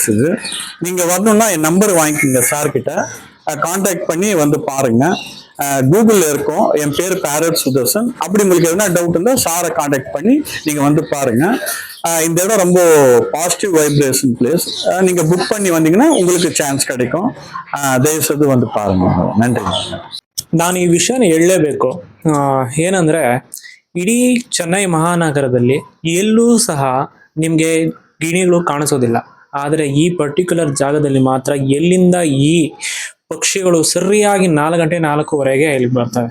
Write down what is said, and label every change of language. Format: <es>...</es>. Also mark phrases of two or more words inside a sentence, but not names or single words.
<ta>இது நீங்கள் வரணும்னா என் நம்பர் வாங்கிக்கோங்க, சார்கிட்ட கான்டாக்ட் பண்ணி வந்து பாருங்க. கூகுளில் இருக்கும், என் பேர் பேரட் சுதர்சன். அப்படி உங்களுக்கு எதனா டவுட் இருந்தால் சாரை கான்டாக்ட் பண்ணி நீங்கள் வந்து பாருங்க. இந்த இடம் ரொம்ப</ta> <en>positive vibration place.</en> <ta>நீங்கள் புக் பண்ணி வந்தீங்கன்னா உங்களுக்கு ಚಾನ್ಸ್ கிடைக்கும். ದಯವಿಟ್ಟು வந்து பாருங்க. நன்றி.</ta> <kn>ನಾನು ಈ ವಿಷಯನ ಹೇಳಲೇಬೇಕು. ಏನಂದರೆ, ಇಡೀ ಚೆನ್ನೈ ಮಹಾನಗರದಲ್ಲಿ ಎಲ್ಲೂ ಸಹ ನಿಮಗೆ ಗಿಣಿಗಳು ಕಾಣಿಸೋದಿಲ್ಲ. ಆದರೆ ಈ ಪರ್ಟಿಕ್ಯುಲರ್ ಜಾಗದಲ್ಲಿ ಮಾತ್ರ ಎಲ್ಲಿಂದ ಈ ಪಕ್ಷಿಗಳು ಸರಿಯಾಗಿ 4 ಗಂಟೆ 4:15 ಇಲ್ಲಿ ಬರ್ತವೆ.</kn>